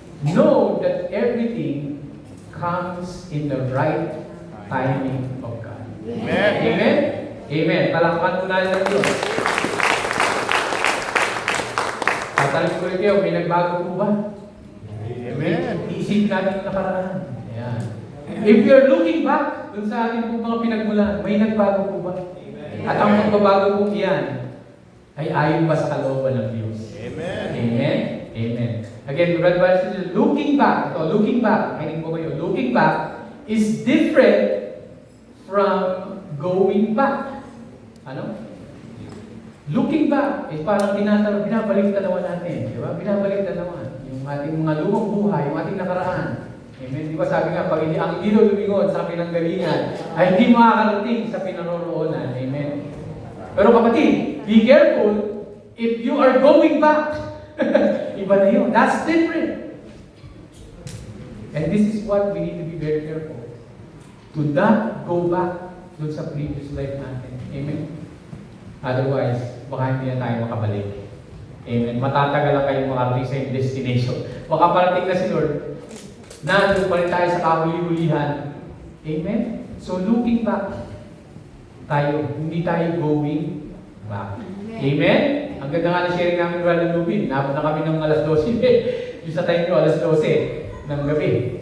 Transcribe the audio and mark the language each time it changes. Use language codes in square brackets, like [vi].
[en] Know that everything comes in the right timing of God. [tl] Amen. Amen? Amen. Palakpakan po natin ang Diyos. Tatanong ko rin kayo, may nagbago po ba? Amen. Iisip natin yung nakaraan. Ayan. [en] If you're looking back [tl] dun sa ating po mga pinagmulan, may nagbago po ba? At ang magbabago po iyan ay ayon ba sa kalooban ng Diyos? Amen. Amen? Amen. [en] Again, Brother Barnes, looking back, [tl] makinig po kayo, [en] looking back is different from going back. [tl] Ano? [en] Looking back is [tl] parang binabalik tanawan natin. Di ba? Binabalik tanawan. Yung ating mga lumang buhay, yung ating nakaraan. Amen? Di ba sabi nga, pag ang ilaw lumingon sa pinanggalingan, ay hindi makakarating sa pinaroroonan. Amen? Pero kapatid, [en] be careful if you are going back. [tl] Iba na yun. [en] That's different. And this is what we need to be very careful. To not go back [tl] dun sa [en] previous life natin. Amen? [tl] Otherwise, baka hindi na tayo makabalik. Amen? Matatagal lang kayo makarating sa yung destination. Baka parating na si Lord. Nandun pa rin tayo sa kahuli-hulihan. Amen? So [en] looking back, [tl] tayo, hindi tayo [en] going back. [tl] Amen? Ang ganda nga na sharing namin Brother Lubin. Napot na kami ng alas 12. Yung sa time ko, alas 12 ng gabi.